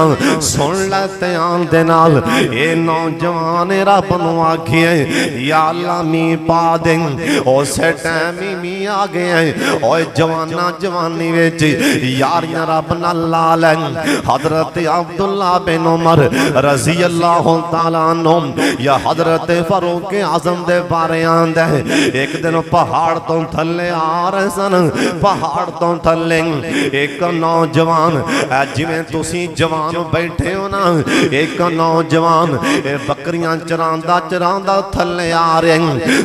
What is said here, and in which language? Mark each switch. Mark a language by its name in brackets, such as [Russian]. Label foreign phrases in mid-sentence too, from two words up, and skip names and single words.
[Punjabi] سن لے دھیان دے نال، اے نوجوان رب نوں آکھیے یا اللہ مینہ پا دے، اس ٹائم ہی مینہ آ گیا. اور جواناں جوانی وچ یاریاں رب نال لا لے. حضرت عبداللہ بن عمر [Arabic] رضي الله تعالى عنه [Punjabi] یا حضرت فاروق اعظم دے بارے آندا ہے. اک دن پہاڑ توں تھلے آ رہے سن، پہاڑ توں تھلے اک نوجوان، جویں تسی جوان بیٹھے ہو نا، اک نوجوان بکریاں چراندا چراندا تھلے آ رہے.